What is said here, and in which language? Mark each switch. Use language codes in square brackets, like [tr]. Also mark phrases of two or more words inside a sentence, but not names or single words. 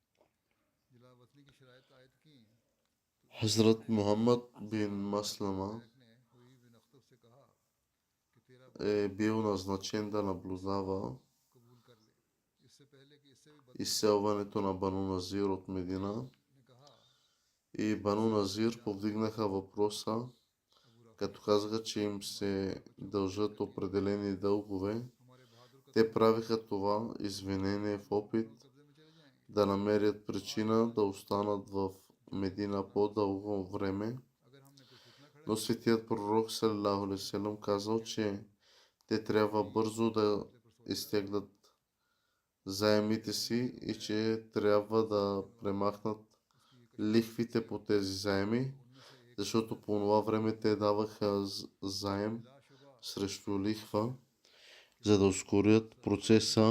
[bg] Хазрат Мухаммад бин Маслама е бил назначен да наблюдава изселването на Бану Назир от Медина, и Бану Назир повдигнаха въпроса, като казаха, че им се дължат определени дългове. Те правиха това извинение в опит да намерят причина да останат в Медина по-дълго време, но светият пророк [ar] صلى الله عليه وسلم [bg] казал, че те трябва бързо да изтеглят заемите си и че трябва да премахнат лихвите по тези заеми, защото по това време те даваха заем срещу лихва, за да ускорят процеса.